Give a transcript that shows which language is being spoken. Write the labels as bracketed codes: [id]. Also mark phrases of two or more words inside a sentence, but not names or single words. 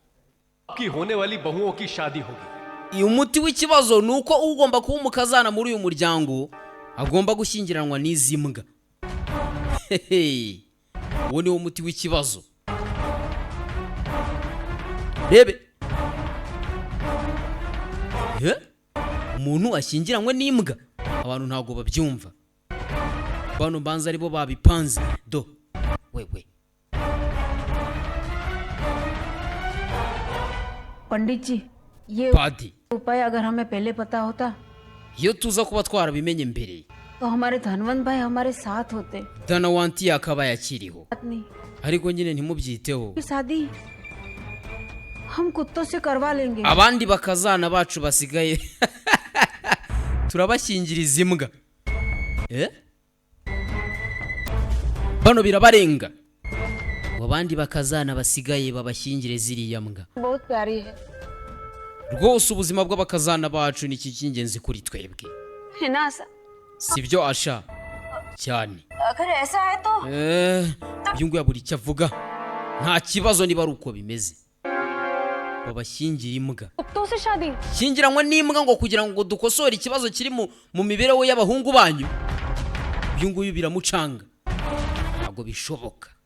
[rw] iyo umuti w'ikibazo ni uko ugomba kuba umukazana muri uyu muryango agomba gushyingiranwa n'izi mbwa uwo ni wo muti w'ikibazo rebe umuntu ashyingiranywe n'imbwa abantu ntabwo babyumva bano mbanza aribo babipanze do wewe [hi] पंडित जी ये उपाय अगर हमें पहले पता होता [rw] iyo tuza kuba twarabimenye mbere [hi] तो हमारे धनवंत भाई हमारे साथ होते [rw] Danawanti yakaba yakiriho ariko nyine ntimubyiteho [hi] शादी हम कुत्तों से करवा लेंगे [rw] abandi bakazana bacu basigaye turabashyingiriza imbwa bano birabarenga abandi bakazana basigaye babashyingire ziriya mbwa rwose ubuzima bw'abakazana bacu ni cy'ingenzi kuri twebwe sibyo Asha cyane uyu nguyu buri icyo avuga nta kibazo niba ari uko bimeze babashyingira imbwa shyingiranywe n'imbwa ngo kugira ngo dukosore ikibazo kiri mu mibereho y'abahungu banyu uyu nguyu biramucanga ntabwo bishoboka